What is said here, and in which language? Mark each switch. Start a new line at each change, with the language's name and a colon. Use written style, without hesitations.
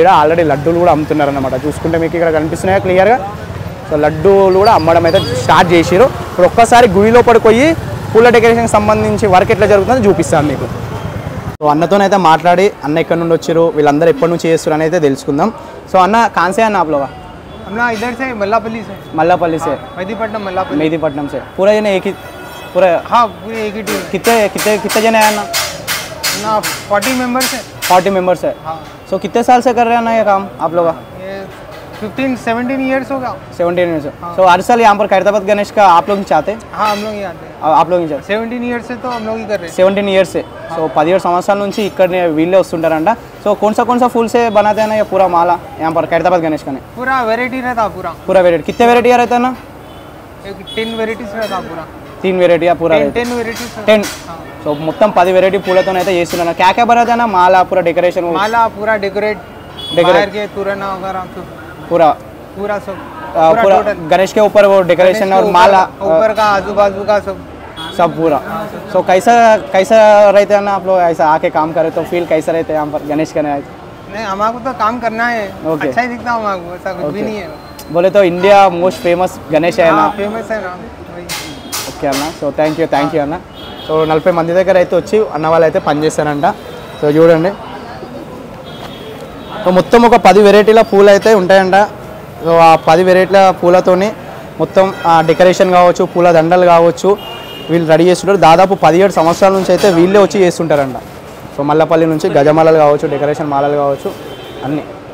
Telugu: ఇక్కడ ఆల్రెడీ లడ్డూలు కూడా అమ్ముతున్నారు అన్నమాట. చూసుకుంటే మీకు ఇక్కడ కనిపిస్తున్నాయా క్లియర్గా. సో లడ్డూలు కూడా అమ్మడం అయితే స్టార్ట్ చేసారు. ఇప్పుడు ఒక్కసారి గుడి లోపలికి పోయి పూల డెకరేషన్కి సంబంధించి వర్క్ ఎట్లా జరుగుతుందో చూపిస్తాను మీకు. సో అన్నతోనైతే మాట్లాడి అన్న ఎక్కడి నుండి వచ్చారు వీళ్ళందరూ ఎప్పటి నుంచి చేస్తారు అని అయితే తెలుసుకుందాం.
Hindi: సో అన్న కాన్సే అన్న ఆప్లోగా अपना इधर से मल्लापल्ली से मेहदीपट्टनम से पूरा जने एक ही पूरा हाँ पूरे एक ही टीम कितने जने हैं ना 40 मेंबर्स है 40 मेंबर्स है हाँ। सो कितने साल से कर रहे हैं ना ये काम आप लोग? ये 15-17 ईयर्स होगा 17 ईयर्स। सो हर साल यहाँ पर खैरताबाद गणेश का आप लोग ही चाहते हैं? हाँ हम लोग ही आते हैं आप लोग ही चाहते 17 ईयर्स से तो हम लोग ही कर रहे हैं 17 ईयर्स से।
Telugu: సో 17 సంవత్సరాల నుంచి ఇక్కడ వీళ్ళే వస్తుంటారంట.
Hindi: సో कौन सा फूल से बनाते हैं ना ये पूरा माला यहाँ पर खैरताबाद गणेश का? नहीं पूरा वेराइटी रहता पूरा वेराइटी कितने वेराइटी रहता है ना? 10 वेराइटीज रहता पूरा 3 वेराइटी पूरा 10 वेराइटीज
Telugu: 10। సో మొత్తం 10 వెరైటీ పూలతోనైతే చేస్తున్నారు.
Hindi: क्या बनाते हैं ना माला पूरा डेकोरेशन माला पूरा डेकोरेट के तोरण वगैरह पूरा सब पूरा गणेश के ऊपर वो डेकोरेशन और माला ऊपर का आजू बाजू का सब सब पूरा सो कैसा कैसा रहते हैं ना आप लोग ऐसा आके काम करे तो फील कैसा रहते हैं यहाँ पर गणेश करने आए नहीं हमारे तो काम करना है
English: Okay.
Hindi: अच्छा ही दिखता है हमारे को, ऐसा कुछ भी
English: Okay.
Hindi: नहीं है। बोले तो इंडिया मोस्ट फेमस गणेश है ना फेमस है ना वही।
Telugu: ఓకే అన్న సో థ్యాంక్ యూ అన్న సో 40 మంది దగ్గర అయితే వచ్చి అన్న వాళ్ళు అయితే పనిచేస్తారంట సో చూడండి సో మొత్తం ఒక 10 వెరైటీల పూలు అయితే ఉంటాయంట సో ఆ 10 వెరైటీల పూలతోని మొత్తం డెకరేషన్ కావచ్చు పూల దండలు కావచ్చు వీళ్ళు రెడీ చేస్తుంటారు దాదాపు 17 సంవత్సరాల నుంచి అయితే వీళ్ళే వచ్చి చేస్తుంటారంట సో మల్లపల్లి నుంచి గజమాలలు కావచ్చు డెకరేషన్ మాలలు కావచ్చు అన్నీ